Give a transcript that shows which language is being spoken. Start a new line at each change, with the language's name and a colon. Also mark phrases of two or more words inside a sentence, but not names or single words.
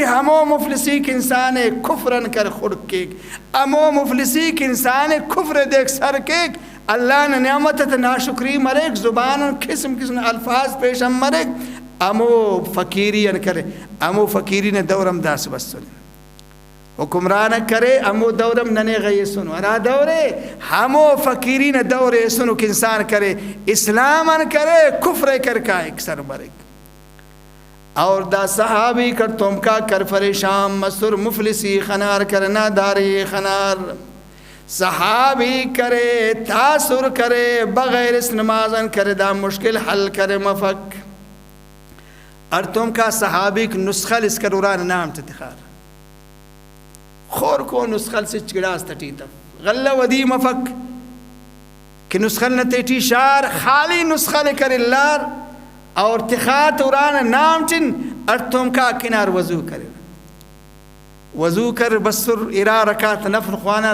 Brahui: ہمو مفلسی کی انسان کفرن کر خورک کیک امو مفلسی کی انسان کفر دیکھ سر کیک اللہ نے نعمت ناشکری مرک زبان قسم قسم الفاظ پیشم مرک امو فقیری کرے امو فقیری نے دورم داس بس سن حکمران کرے امو دورم ننے غی سنو ارا دورے ہمو فقیری نے دورے سنو کہ انسان کرے اسلامن کرے کفر کر کا ایک سر مرک اور دا صحابی کر تم کا کر فریشان مصر مفلسی خنار کرنا داری خنار صحابی کرے تاثر کرے بغیر اس نمازن کرے دا مشکل حل کرے مفک اور تم کا صحابی کی نسخل اس کروران نام تتخار خور کو نسخل سے چگڑاز تٹیتا غلہ ودی مفک کہ نسخل نتیٹی شار خالی نسخل کر اللہ اور تخات اوران نام چن اور تم کا کنار وضو کرے وضو کر بسر ارا رکات نفل خوانا